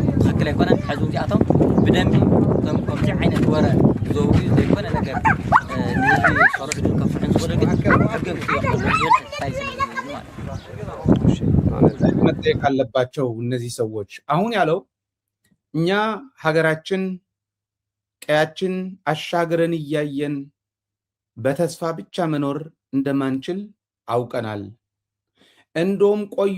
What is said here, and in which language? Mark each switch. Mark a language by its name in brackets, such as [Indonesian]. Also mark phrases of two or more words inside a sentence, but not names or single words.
[Tigrinya] ትክክል ኣይኮነን። ሕዚ እዚኣቶም ብደንቢ ከምዚ ዓይነት ወረ ዝዘውሩ ዘይኮነ ነገር ንህዝቢ ዝሰርሑ ከፍሕን ዝኽእሉ ግን ሕግን [Amharic] መጠየቅ አለባቸው እነዚህ ሰዎች። አሁን ያለው እኛ ሀገራችን ቀያችን አሻግረን እያየን በተስፋ ብቻ መኖር እንደማንችል አውቀናል። እንደውም ቆዩ